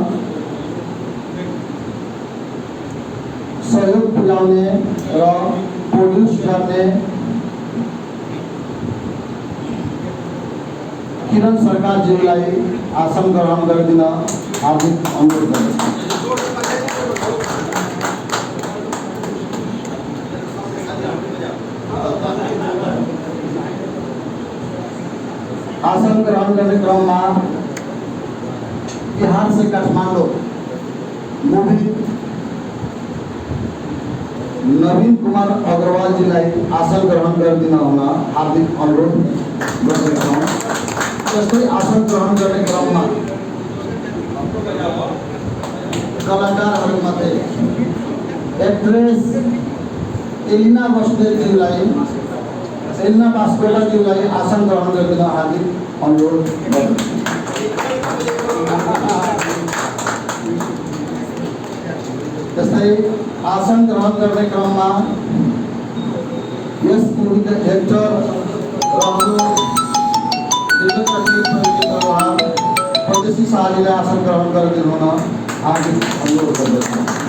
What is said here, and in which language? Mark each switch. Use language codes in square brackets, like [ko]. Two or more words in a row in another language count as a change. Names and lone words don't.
[ne] सहयोग पुर्याउने र प्रोड्युस गर्ने किरण सरकारज्यूलाई आसन ग्रहण गरिदिन हार्दिक अनुरोध गर्दछु। [hi] आसन ग्रहण करने क्रम में बिहार से काठमांडू मूवी नवीन कुमार अग्रवाल जी आसन ग्रहण कर दिन होना हार्दिक अनुरोध करते आसन ग्रहण करने क्रम में [ne] कलाकार मध्य एक्ट्रेस एलिना बस्नेतज्यूलाई एलिना बास्कोटाज्यूलाई आसन ग्रहण गरिदिन हार्दिक अनुरोध गर्दछु। त्यस्तै आसन ग्रहण गर्ने क्रममा यस मुभीका एक्टर परदेशी शाहजीलाई आसन ग्रहण गरिदिनु हुन हार्दिक अनुरोध गर्दछु।